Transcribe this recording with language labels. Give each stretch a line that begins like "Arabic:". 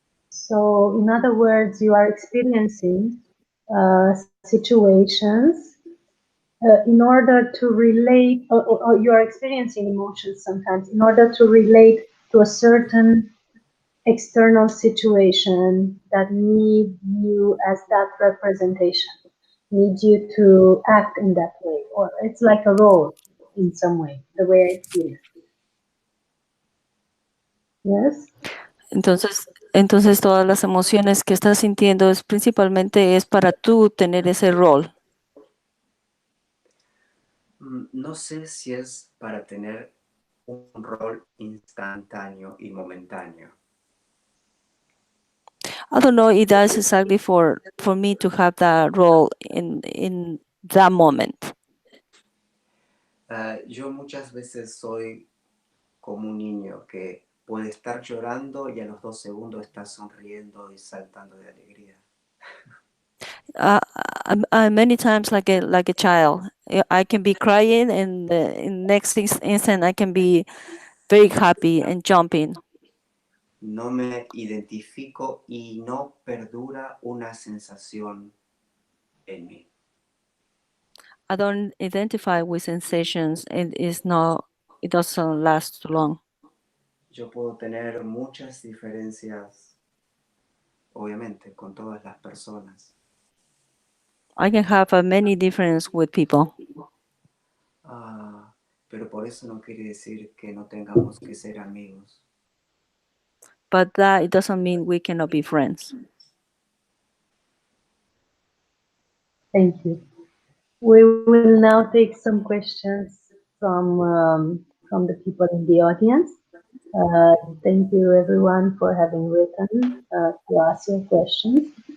English: So, in other words, you are experiencing situations in order to relate, or you are experiencing emotions sometimes in order to relate to a certain external situation that need you as that representation, need you to act in that way, or it's like a role in some way, the way I feel it. Yes?
Spanish: Entonces todas las emociones que estás sintiendo principalmente es para tú tener ese rol. No sé si es para tener un rol instantáneo y momentáneo.
English: I don't know if that's exactly for me to have that role in that moment.
Spanish: Yo muchas veces soy como un niño que puede estar llorando y a los 2 segundos está sonriendo y saltando de alegría.
English: Many times like a child, I can be crying, and in next instant I can be very happy and jumping.
Spanish: No me identifico y no perdura una sensación en mí.
English: I don't identify with sensations, and it doesn't last too long.
Spanish: Yo puedo tener muchas diferencias, obviamente, con todas las personas.
English: I can have many differences with people,
Spanish: Pero por eso no quiere decir que no tengamos que ser amigos.
English: but that it doesn't mean we cannot be friends. Thank you. We will now take some questions from the people in the audience. Thank you everyone for having written to ask your questions.